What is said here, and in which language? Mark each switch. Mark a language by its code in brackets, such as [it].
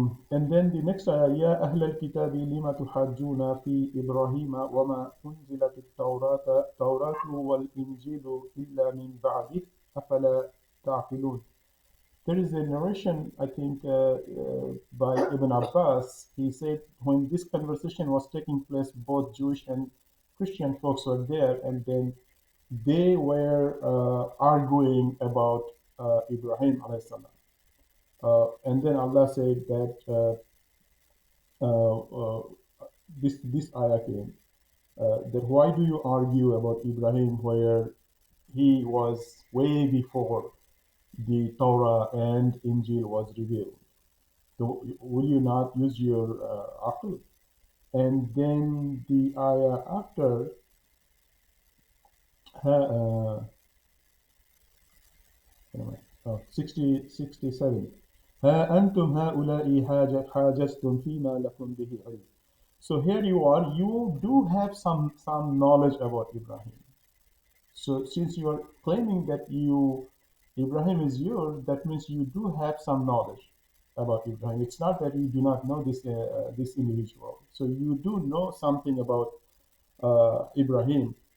[en] And then the next ayah, [ar] يا أهل الكتاب لم تحاجون في إبراهيم وما أنزلت التوراة والإنجيل إلا من بعده أفلا تعقلون. [en] There is a narration, I think, by Ibn Abbas. He said when this conversation was taking place, both Jewish and Christian folks were there, and then they were arguing about Ibrahim alayhi salam. And then Allah said that uh, uh, this ayah came, that why do you argue about Ibrahim where he was way before the Torah and Injil was revealed? So will you not use your aql? And then the ayah after, uh, 60, 67. [ar] ها أنتم هؤلاء حاجزتم فيما لكم به علم. [en] So here you are, you do have some knowledge about Ibrahim. So since you are claiming that Ibrahim is yours, that means you do have some knowledge about Ibrahim. It's not that you do not know this individual. So you do know something about Ibrahim.